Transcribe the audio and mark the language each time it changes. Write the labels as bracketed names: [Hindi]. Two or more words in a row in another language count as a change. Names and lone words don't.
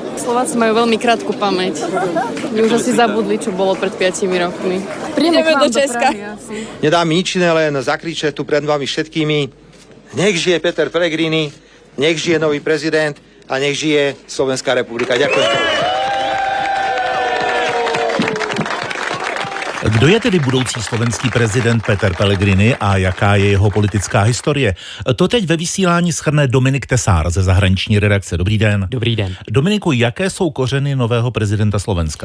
[Slovak] Slováci majú veľmi krátku pamäť. My už asi zabudli, čo bolo pred 5 rokmi. Ideme do Česka. Nedá mi nič iné, len zakričať tu pred vami všetkými. Nech žije Peter Pellegrini, nech žije nový prezident a nech žije Slovenská republika. Ďakujem. [Czech] Kdo je tedy budoucí slovenský prezident Peter Pellegrini a jaká je jeho politická historie? To teď ve vysílání shrne Dominik Tesár ze zahraniční redakce. Dobrý den. Dobrý den. Dominiku, jaké jsou kořeny nového prezidenta Slovenska?